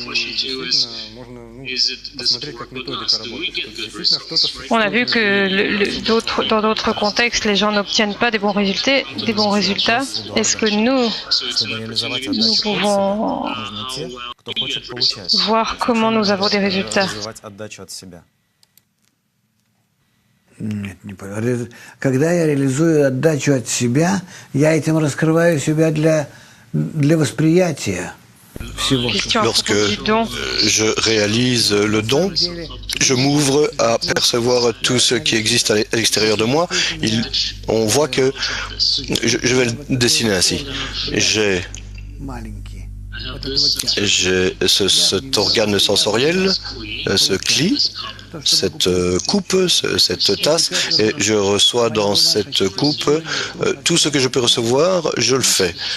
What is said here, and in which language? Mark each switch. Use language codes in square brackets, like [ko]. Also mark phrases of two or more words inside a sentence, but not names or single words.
[fr] On a vu que dans d'autres contextes, les gens n'obtiennent pas des bons résultats. Est-ce que nous pouvons voir comment nous avons des résultats? [ru] Когда я реализую отдачу от себя, я этим раскрываю себя для восприятия. [fr] Lorsque je réalise le don, je m'ouvre à percevoir tout ce qui existe à l'extérieur de moi. On voit que, je vais le dessiner ainsi, j'ai cet organe sensoriel, ce cli, cette coupe, cette tasse, et je reçois dans cette coupe tout ce que je peux recevoir, je le fais.